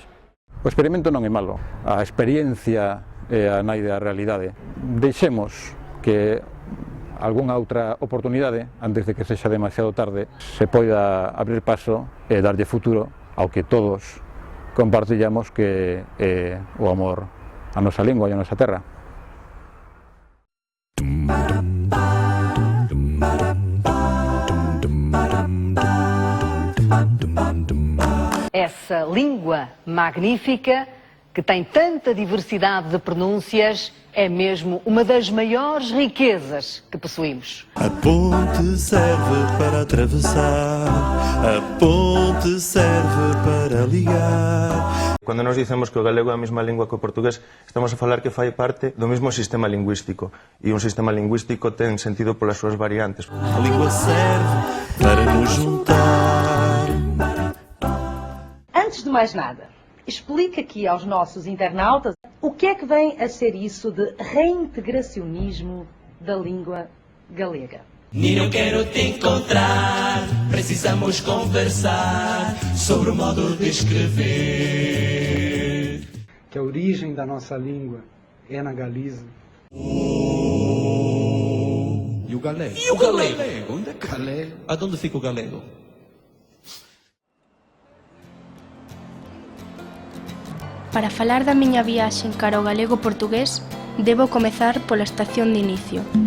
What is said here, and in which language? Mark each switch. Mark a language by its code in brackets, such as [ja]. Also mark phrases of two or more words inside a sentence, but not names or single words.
[gl] O experimento non é malo, a experiencia é a nai da realidade. Deixemos que algunha outra oportunidade, antes de que sexa demasiado tarde, se poida abrir paso e darlle futuro ao que todos compartillamos, que é o amor a nosa lingua e a nosa terra. [pt] Essa língua magnífica, que tem tanta diversidade de pronúncias, é mesmo uma das maiores riquezas que possuímos. A ponte serve para atravessar, a ponte serve para ligar. [gl] Cando nos dicemos que o galego é a mesma lingua que o portugués, estamos a falar que fai parte do mesmo sistema lingüístico, e un sistema lingüístico ten sentido polas súas variantes. [pt] A língua serve para nos juntar. Antes de mais nada, explica aqui aos nossos internautas o que é que vem a ser isso de reintegracionismo da língua galega. Niño, quero te encontrar, precisamos conversar sobre o modo de escrever. Que a origem da nossa língua é na Galiza. E o galego? E o galego? Onde é galego? Aonde fica o galego? [gl] Para falar da miña viaxe cara ao galego portugués, debo comezar pola estación de inicio.